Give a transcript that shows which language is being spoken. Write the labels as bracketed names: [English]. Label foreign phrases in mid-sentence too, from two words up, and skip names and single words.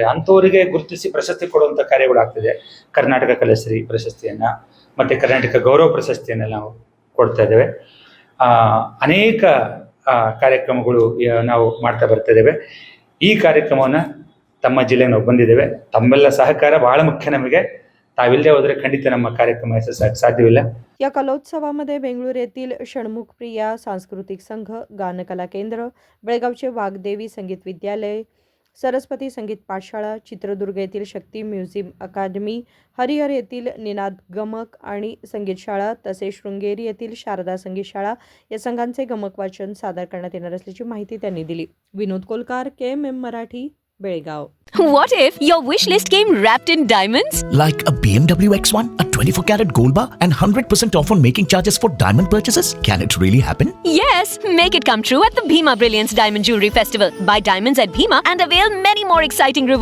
[Kannada] ಅಂಥವರಿಗೆ ಗುರುತಿಸಿ ಪ್ರಶಸ್ತಿ ಕೊಡುವಂಥ ಕಾರ್ಯಗಳಾಗ್ತಿದೆ. ಕರ್ನಾಟಕ ಕಲಾಶ್ರೀ ಪ್ರಶಸ್ತಿಯನ್ನು ಮತ್ತು ಕರ್ನಾಟಕ ಗೌರವ ಪ್ರಶಸ್ತಿಯನ್ನು ನಾವು ಕೊಡ್ತಾ ಇದ್ದೇವೆ. ಅನೇಕ ಕಾರ್ಯಕ್ರಮಗಳು ನಾವು ಮಾಡ್ತಾ ಬರ್ತಾ ಇದ್ದೇವೆ. ಈ ಕಾರ್ಯಕ್ರಮವನ್ನು ತಮ್ಮ ಜಿಲ್ಲೆಗೆ ನಾವು ಬಂದಿದ್ದೇವೆ. ತಮ್ಮೆಲ್ಲ ಸಹಕಾರ ಬಹಳ ಮುಖ್ಯ ನಮಗೆ. ताविल्दे होದರೆ ಖಂಡಿತ ನಮ್ಮ ಕಾರ್ಯಕ್ರಮ ಯಶಸ್ವಿಯಾಗಕ್ಕೆ ಸಾಧ್ಯವಿಲ್ಲ. [Marathi] या कलोत्सवामध्ये बेंगळूर येथील षण्मुखप्रिया सांस्कृतिक संघ, गानकला केंद्र, बेळगावचे वाग्देवी संगीत विद्यालय, सरस्वती संगीत पाठशाळा, चित्रदुर्ग येथील शक्ती म्युझिक अकादमी, हरिहर येथील निनाद गमक आणि संगीत शाळा तसेच शृंगेरी येथील शारदा संगीत शाळा या संघांचे गमक वाचन सादर करण्यात येणार असल्याची माहिती त्यांनी दिली. विनोद कोलकार, KMM मराठी, बेळगाव. [English] What if your wish list came wrapped in diamonds? Like a BMW X1, a 24-carat gold bar, and 100% off on making charges for diamond purchases? Can it really happen? Yes, make it come true at the Bhima Brilliance Diamond Jewelry Festival. Buy diamonds at Bhima and avail many more exciting rewards.